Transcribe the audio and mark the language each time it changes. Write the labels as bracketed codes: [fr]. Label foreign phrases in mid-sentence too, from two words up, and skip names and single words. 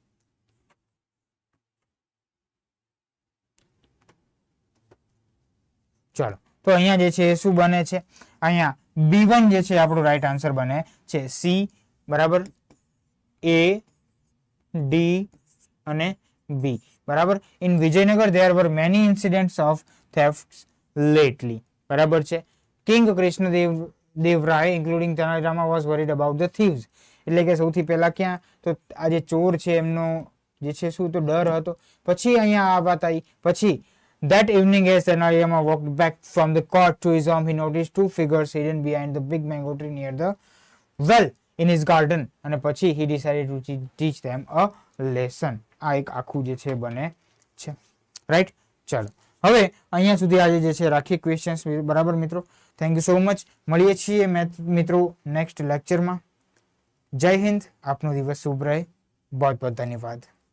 [gu] ચાલો, તો અહીંયા જે છે શું બને છે? અહીંયા B1 જે છે આપણું [en] right answer [gu] બને છે. C. બરાબર. A, D અને B. બરાબર. [en] ઇન વિજયનગર there were many incidents of thefts lately. [gu] બરાબર છે. [en] કિંગ કૃષ્ણદેવ રાય including Tenali Rama was worried about the thieves. [gu] એટલે કે સૌથી પહેલા ક્યાં તો આ જે ચોર છે એમનો જે છે શું તો ડર હતો. પછી અહીંયા આ વાત આવી. [en] પછી that evening as Tenali Rama walked back from the court to his home, he noticed two figures hidden behind the big mango tree near the well in his garden. [gu] અને પછી [en] he decided to teach them a lesson. [gu] આ એક આખું જે છે બને છે. રાઈટ. ચાલો, હવે અહીંયા સુધી આજે જે છે રાખીએ ક્વેશ્ચન્સ. બરાબર મિત્રો. [en] thank you so much. [gu] મળીએ છીએ મિત્રો નેક્સ્ટ લેક્ચરમાં. જય હિન્દ. આપનો દિવસ શુભ રહે. બહુ બહુ ધન્યવાદ.